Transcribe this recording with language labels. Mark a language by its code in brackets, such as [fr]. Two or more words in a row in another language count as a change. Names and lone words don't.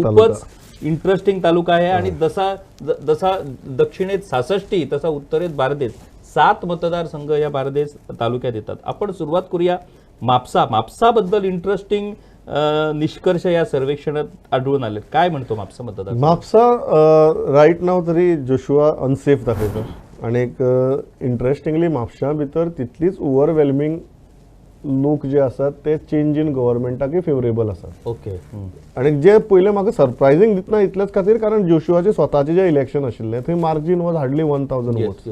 [mr] खूपच इंटरेस्टिंग तालुका आहे आणि जसा दक्षिणेत 66 तसा उत्तरेत बारदेस 7 मतदारसंघ या बारदेस तालुक्यात येतात. आपण सुरुवात करूया म्हापसाबद्दल इंटरेस्टिंग निष्कर्ष या सर्वेक्षणात आढळून आले. काय म्हणतो म्हापसा मतदार? [kok] म्हापसा रायट नाव तरी जोशुआ अनसेफ दाखयता. आणि एक इंटरेस्टिंगली म्हापशा भितर तितलीच ओवरवेल्मिंग लोक जे आसात ते [en] change in [kok] गव्हर्नमेंटाकय फेवरेबल आसात. ओके. आणि जे पहिले म्हाका सरप्रायझिंग दिसना इतलेच खातीर कारण जोशुआचे स्वताचे जे इलेक्शन आशिल्ले थंय [en] margin was hardly 1000 votes.